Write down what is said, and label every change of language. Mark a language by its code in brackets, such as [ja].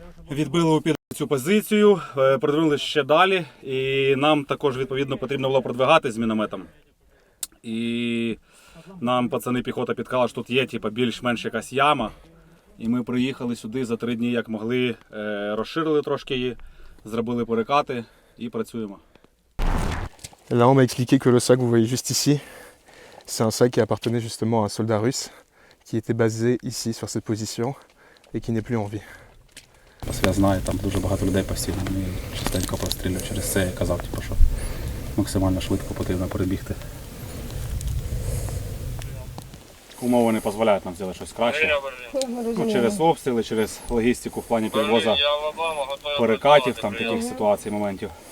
[uk] Відбили у цю позицію, продвинули ще далі, і нам також відповідно потрібно було продвигати з мінометом. І нам пацани піхота підказали, що тут є типу, більш-менш якась яма. І ми приїхали сюди за 3 дні, як могли, розширили трошки її, зробили перекати і працюємо. [fr] Là, on m'a expliqué que le sac que vous voyez juste ici, c'est un sac qui appartenait justement à un soldat russe qui était basé ici sur cette position et qui n'est plus en vie. [uk] Я знаю, там дуже багато людей постійно, вони частенько прострілюють через це, я казав, типу, що максимально швидко потрібно перебігти. Умови не дозволяють нам зробити щось краще. Ну, через обстріли, через логістику в плані підвозу перекатів, там таких ситуацій, моментів.